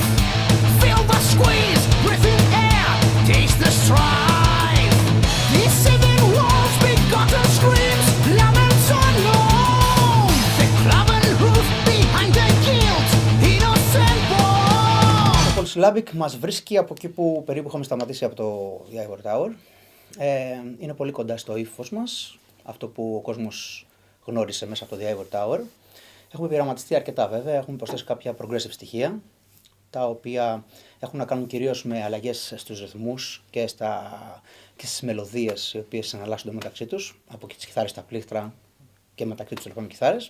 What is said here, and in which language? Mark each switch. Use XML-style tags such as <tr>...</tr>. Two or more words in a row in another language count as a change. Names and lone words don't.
<en>Feel the squeeze, breathing air, taste the strife. These seven walls, begotten screams, laments unknown. The cloven hoof behind the guilt, innocent born.</en> <el>Το Polysyllabic μας βρίσκει από εκεί που περίπου είχαμε σταματήσει από το The Ivory Tower. Είναι πολύ κοντά στο ύφος μας, αυτό που ο κόσμος γνώρισε μέσα από το The Ivory Tower. Έχουμε πειραματιστεί αρκετά βέβαια, έχουμε προσθέσει κάποια progressive στοιχεία, τα οποία έχουν να κάνουν κυρίως με αλλαγές στους ρυθμούς και στις μελωδίες, οι οποίες συναλλάσσονται μεταξύ τους, από τις κιθάρες στα πλήκτρα και μεταξύ τους λοιπόν κιθάρες.</el>